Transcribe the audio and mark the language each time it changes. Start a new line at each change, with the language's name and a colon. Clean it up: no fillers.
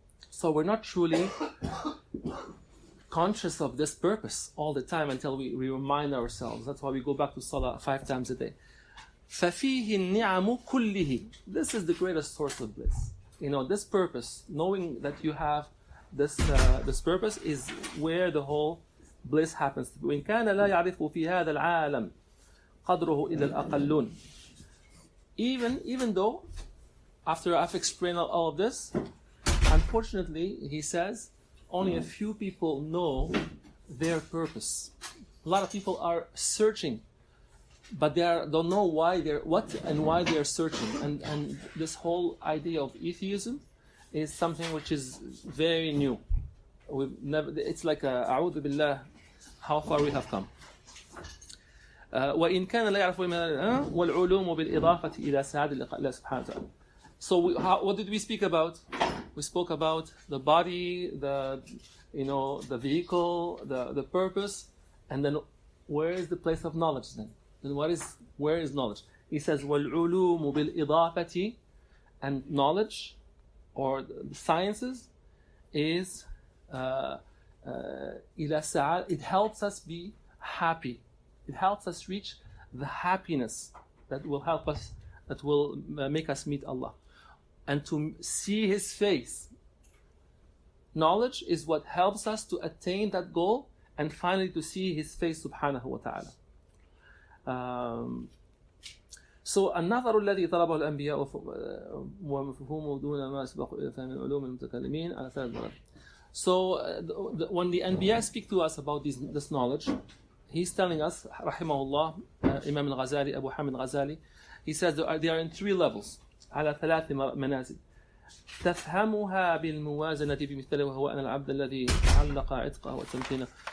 English: So we're not truly conscious of this purpose all the time until we remind ourselves. That's why we go back to Salah 5 times a day.
Arabic: فَفِيهِ النِّعَمُ كُلِّهِ.
English: This is the greatest source of bliss. This purpose, knowing that you have this purpose, is where the whole bliss happens.
Arabic: وإن كان لا يعرف في هذا العالم قدره إلا الأقلون.
English: Even though, after I've explained all of this, unfortunately, he says, only a few people know their purpose. A lot of people are searching, but don't know why they're searching. And this whole idea of atheism is something which is very new. It's like a'udhu billah, how far we have come.
Arabic: وإن كان لا يعرف والعلوم بالإضافة إلى سعادة الله سبحانه وتعالى.
English: So what did we speak about? We spoke about the body, the vehicle, the purpose, and then where is the place of knowledge then? Then where is knowledge? He says
Arabic: والعلوم بالإضافة,
English: and knowledge or the sciences is
Arabic: إلى سعادة.
English: It helps us be happy. It helps us reach the happiness that will help us, that will make us meet Allah and to see His face. Knowledge is what helps us to attain that goal and finally to see His face subhanahu wa ta'ala.
Arabic: So النظر الذي طلبه الأنبياء ومفهومه دون ما سبق إلى فهم علوم المتكلمين على 3 مرات.
English: So when the Anbiya speak to us about this knowledge, he's telling us, rahimahullah, Imam al-Ghazali, Abu Hamid al-Ghazali, he says they are in 3 levels.
Arabic: على 3 منازل. تفهمها بالموازنة بمثله وهو أن العبد الذي علق عتقه وتمكينه.